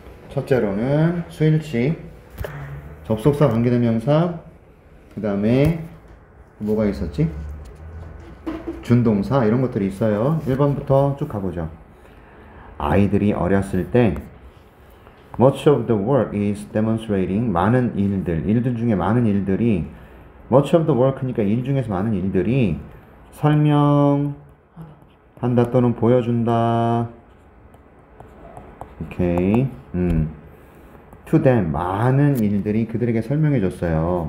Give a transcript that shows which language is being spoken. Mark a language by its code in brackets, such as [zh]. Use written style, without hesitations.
[ko] 첫째로는 수일치, 접속사 관계대명사, 그 다음에 뭐가 있었지? 준동사 이런 것들이 있어요. 1번부터 쭉 가보죠. 아이들이 어렸을 때 [en] Much of the work is demonstrating. [ko] 많은 일들 중에 많은 일들이 [en] Much of the work [ko] 니까 일 중에서 많은 일들이 설명한다 또는 보여준다. [en] 오케이. To them. [ko] 많은 일들이 그들에게 설명해줬어요.